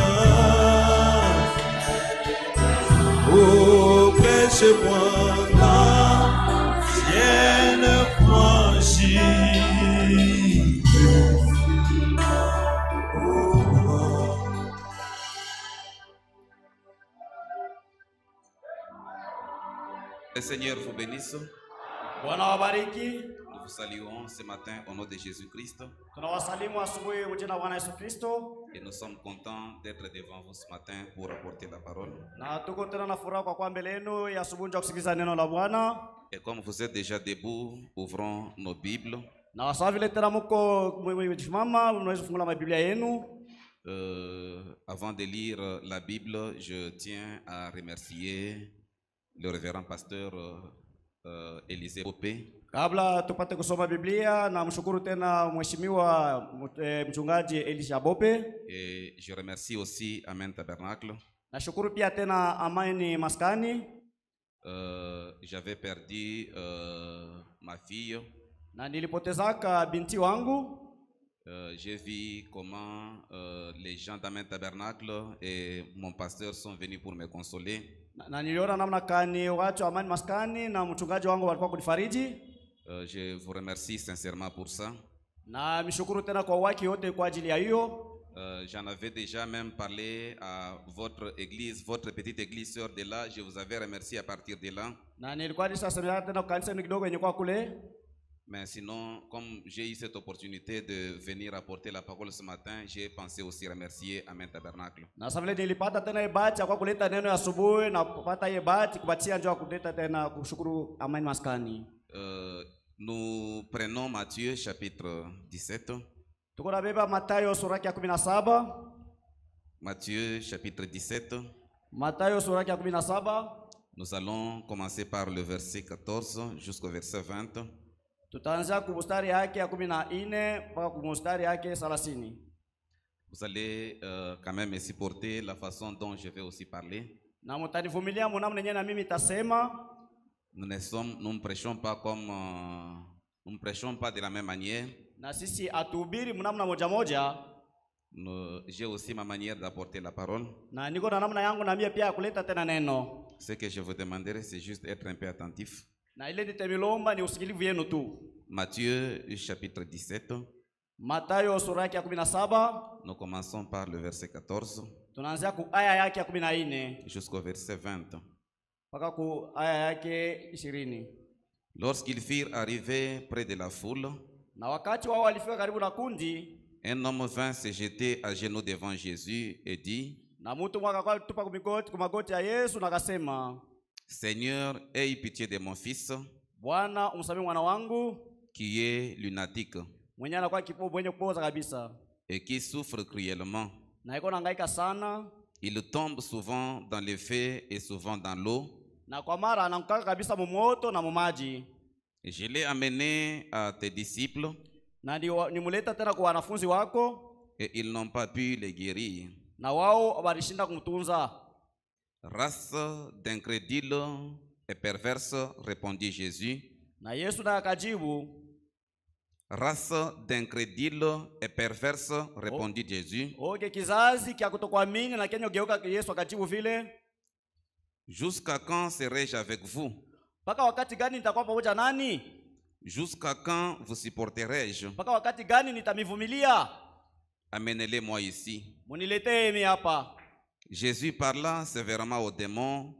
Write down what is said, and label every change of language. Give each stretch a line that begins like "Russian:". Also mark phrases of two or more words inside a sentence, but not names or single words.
French: Oh, prêchez-moi l'ancienne franchise. Le Seigneur vous bénisse.
Swahili: Bwana wabariki.
French: Nous vous saluons ce matin au nom de Jésus-Christ.
Swahili: Tunawasalimu asubuhi kwa jina la Bwana Yesu Kristo.
French: Et nous sommes contents d'être devant vous ce matin pour apporter la parole.
Swahili: Na tuko tena na furaha kwa mbele yenu ya asubuhi nje kusikiliza neno la Bwana.
French: Et comme vous êtes déjà debout, ouvrons nos Bibles.
Swahili: Na wasawa vile tena mko mmesimama, mnaweza kufungua Biblia yenu.
French: Avant de lire la Bible, je tiens à remercier le révérend pasteur Élisée Opé.
Swahili: Kabla tupate kusoma Biblia, na mshukuru tena mheshimiwa mchungaji Elisha Bope.
French: Et je remercie aussi Amen Tabernacle.
Swahili: Nashukuru pia tena Amani Maskani.
French: J'avais perdu ma fille.
Swahili: Na nilipotezaka binti wangu.
French: J'ai vu comment les gens d'Amen Tabernacle et mon pasteur sont venus pour me consoler.
Swahili: Na niliona namna kani watu Amani Maskani na mchungaji wangu walikuwa kunifariji.
French: Je vous remercie sincèrement pour ça.
Swahili: Na mshukuru tena kwa waki yote kwa ajili ya hiyo.
French: J'en avais déjà même parlé à votre église, votre petite église sœur de là. Je vous avais remercié à partir de là.
Swahili: Na nilikuwa nishasemea tena kanisa kidogo yenye kwa kule.
French: Mais sinon, comme j'ai eu cette opportunité de venir apporter la parole ce matin, j'ai pensé aussi remercier Amen Tabernacle.
Swahili: Na sasa vile nilipata tena bahati kwa kuleta neno ya asubuhi na kupata hiyo bahati kupatia njoo kuleta tena kushukuru Amani Maskani.
French: Nous prenons Matthieu chapitre 17.
Swahili: Tuko na beba Mathayo sura ya 17.
French: Matthieu chapitre 17.
Swahili: Mathayo sura ya 17.
French: Nous allons commencer par le verset 14 jusqu'au verset 20.
Swahili: Tutaanza kumstari yake ya 14 mpaka kumstari yake 30.
French: Vous allez quand même me supporter la façon dont je vais aussi parler.
Swahili: Na mtanivumilia mnamna nyenye na mimi tasema.
French: Nous ne prêchons pas comme nous ne prêchons pas de la même manière.
Swahili: Na sisi atuhubiri mnamna moja moja.
French: J'ai aussi ma manière d'apporter la parole.
Swahili: Na niko na namna yangu na mimi pia kuleta tena neno.
French: Ce que je vous demanderai, c'est juste être un peu attentif.
Swahili: Na ile nitemilomba ni usikilivu yenu tu.
French: Matthieu chapitre 17.
Swahili: Mathayo sura ya 17.
French: Nous commençons par le verset 14.
Swahili: Tunaanzia ku aya yake ya 14
French: jusqu'au verset 20.
Swahili: mpaka ku aya yake 20.
French: Lorsqu'ils firent arriver près de la foule,
Swahili: na wakati wao walifika karibu na kundi,
French: un homme vint se jeter à genoux devant Jésus et dit,
Swahili: na mtu mwaka kwa tupa kumagoti ya Yesu na akasema,
French: Seigneur, aie pitié de mon fils,
Swahili: Bwana umsamehe mwana wangu,
French: qui est lunatique
Swahili: mwenye anakuwa kipofu mwenye kupoza kabisa,
French: et qui souffre cruellement.
Swahili: na iko nahangaika sana.
French: Il tombe souvent dans le feu et souvent dans l'eau.
Swahili: Na kwa mara anaanguka kabisa mumoto na mumaji.
French: Je l'ai amené à tes disciples,
Swahili: na nimuleta tena kwa wanafunzi wako,
French: et ils n'ont pas pu le guérir.
Swahili: na wao walishinda kumtunza.
French: Race d'incrédules et perverse, répondit Jésus.
Swahili: Na Yesu na akajibu,
French: Race d'incrédules et perverse, répondit Jésus.
Swahili: Oge kizazi kia kutokuamini na kenyo geuka. Yesu akajibu vile,
French: jusqu'à quand serai-je avec vous?
Swahili: Paka wakati gani nitakuwa pamoja nani?
French: Jusqu'à quand vous supporterai-je?
Swahili: Paka wakati gani nitamivumilia?
French: Amenez-les-moi ici.
Swahili: Muniletee mimi hapa.
French: Jésus parla sévèrement aux démons,